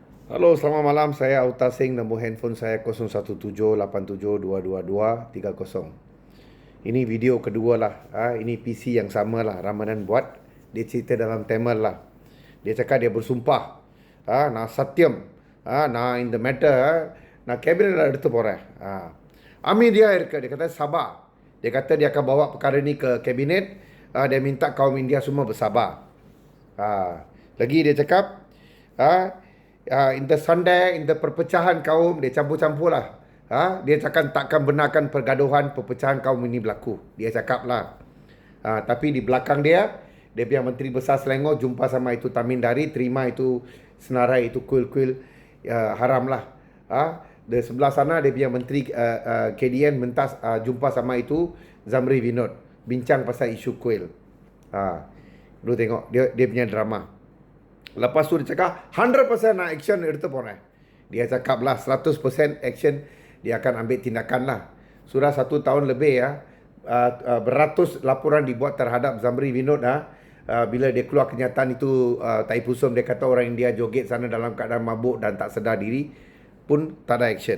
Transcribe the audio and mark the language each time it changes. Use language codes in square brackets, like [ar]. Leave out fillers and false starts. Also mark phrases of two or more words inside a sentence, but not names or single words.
[ms] Halo, selamat malam. Saya Auta Singh. Nombor handphone saya 0178722230. Ini video kedua lah. Ini PC yang sama lah. Ramadan buat. Dia cerita dalam Tamil lah. Dia cakap dia bersumpah. [ta] நான் சத்தியம் நான் இந்த மேட்டர் நான் கேபினெட் எடுத்து போகிறேன் அமைதியாக இருக்க [ms] dia kata sabar dia kata dia akan bawa perkara ni ke kabinet dia minta kaum India semua bersabar lagi dia cakap [en] in the Sunday, in the [ms] perpecahan kaum, dia campur-campur lah. Dia cakap takkan benarkan pergaduhan, perpecahan kaum ini berlaku. Dia cakap lah. Tapi di belakang dia, dia punya Menteri Besar Selangor jumpa sama itu Tamindari, terima itu senarai, itu kuil-kuil haram lah. Di sebelah sana, dia punya Menteri KDN mentas jumpa sama itu Zamri Vinod. Bincang pasal isu kuil. Lu tengok, dia punya drama. Lepas tu dia cakap 100% nak action [ta] எடுத்து போறேன். [ms] Dia cakap lah 100% action dia akan ambil tindakan lah. Sudah 1 tahun lebih beratus laporan dibuat terhadap Zamri Vinod bila dia keluar kenyataan itu Taipusam dia kata orang India joget sana dalam keadaan mabuk dan tak sedar diri pun tak ada action.